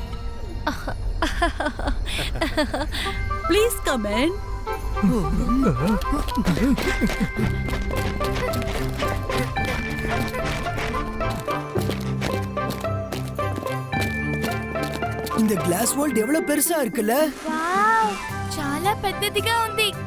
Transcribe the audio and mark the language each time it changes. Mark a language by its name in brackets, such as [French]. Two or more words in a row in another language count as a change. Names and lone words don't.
[English] Please come in. [Tamil] இந்த [English] glass world [Tamil] எவ்வளவு பெருசா இருக்குல்ல? [Telugu] వావ్, చాలా పెద్దదిగా ఉంది.